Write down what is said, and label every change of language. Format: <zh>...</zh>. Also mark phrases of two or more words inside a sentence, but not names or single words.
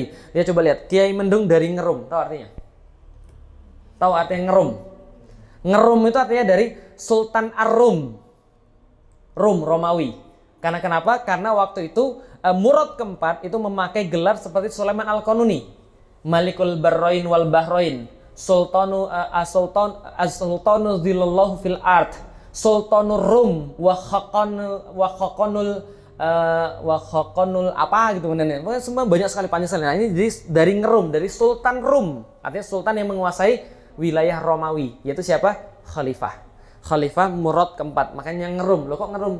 <id>Dia coba lihat, Kiai Mendung dari Ngerum. Tahu artinya? Tahu artinya ngerum? Ngerum itu artinya dari Sultan Ar-Rum. Romawi. Karena kenapa? Karena waktu itu Murad keempat itu memakai gelar seperti Sulaiman Al-Qanuni,</id> <ar>مالك البرين والبحرين, سلطان ظل الله في الأرض, سلطان الروم وخاقان</ar> <id>apa gitu benar. Pokoknya semua banyak sekali panjang. Nah, ini dari Ngerum, dari Sultan Rum, artinya sultan yang menguasai wilayah Romawi, yaitu siapa? Khalifah Murad keempat. Makanya Ngerum. Loh kok Ngerum?</id>